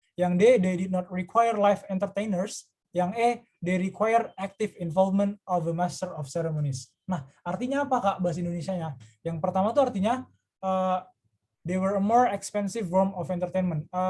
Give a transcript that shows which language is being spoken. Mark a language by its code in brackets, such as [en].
[id] Yang D, [en] they did not require live entertainers. [id] Yang E, [en] they require active involvement of a master of ceremonies. [id] Nah, artinya apa Kak bahasa Indonesianya? Yang pertama tuh artinya [en] they were a more expensive form of entertainment.